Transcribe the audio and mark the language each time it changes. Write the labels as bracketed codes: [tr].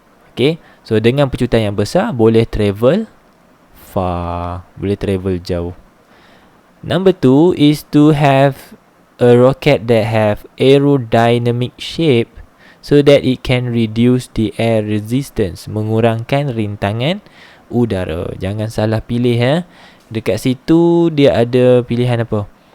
[ms] Okay, so dengan pecutan yang besar boleh [en] travel far, [ms] boleh travel jauh. [en] Number 2 is to have a rocket that have aerodynamic shape so that it can reduce the air resistance, [ms] mengurangkan rintangan udara. Jangan salah pilih Dekat situ dia ada pilihan apa?